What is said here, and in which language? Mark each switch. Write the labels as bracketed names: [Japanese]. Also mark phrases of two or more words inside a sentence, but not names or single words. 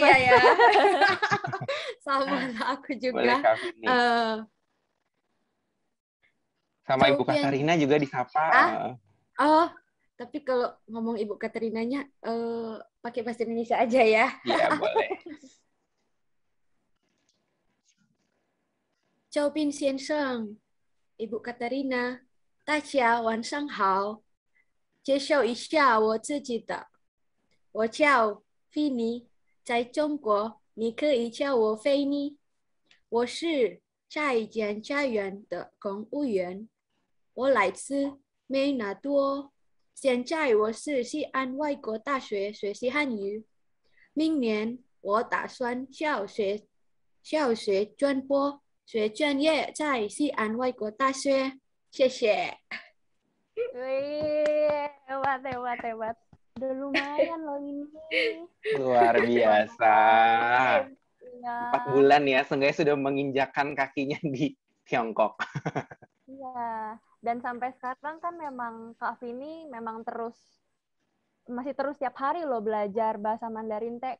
[Indonesian] Iya ya. Sama lah aku juga. Boleh, Kak Vini. Sama Ibu Katarina juga disapa. Oh, tapi kalau ngomong Ibu Katarinanya pakai bahasa Indonesia aja ya. Iya, boleh. [Chinese] 赵斌先生, Ibu Katarina, 大家晚上好。介绍一下我自己的，我叫菲尼，在中国你可以叫我菲尼。我是下一间家园的公务员，我来自美纳多，现在我是西安外国大学学习汉语，明年我打算小学专播。学专业在西安外国大学，谢谢。 [Indonesian] Wih, hebat. Udah lumayan loh ini. Luar biasa. Ya. 4 bulan ya, seenggaknya sudah menginjakkan kakinya di Tiongkok. Iya, dan sampai sekarang kan memang Kak Vini memang masih terus tiap hari loh belajar bahasa Mandarin teh.